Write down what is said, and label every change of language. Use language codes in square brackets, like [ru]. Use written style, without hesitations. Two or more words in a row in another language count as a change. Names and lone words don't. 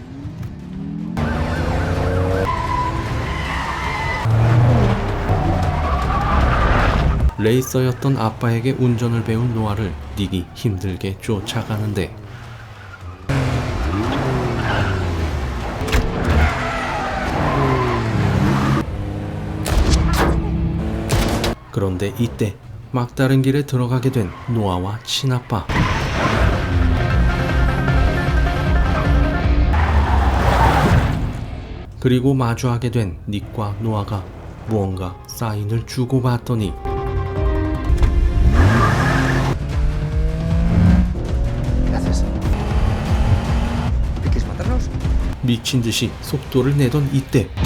[ko] 레이서였던 아빠에게 운전을 배운 노아를 닉이 힘들게 쫓아가는데 그런데 이때 막다른 길에 들어가게 된 노아와 친아빠. 그리고 마주하게 된 닉과 노아가 무언가 사인을 주고받더니 [es] Gracias. ¿Quieres matarnos? [ko] 미친 듯이 속도를 내던 이때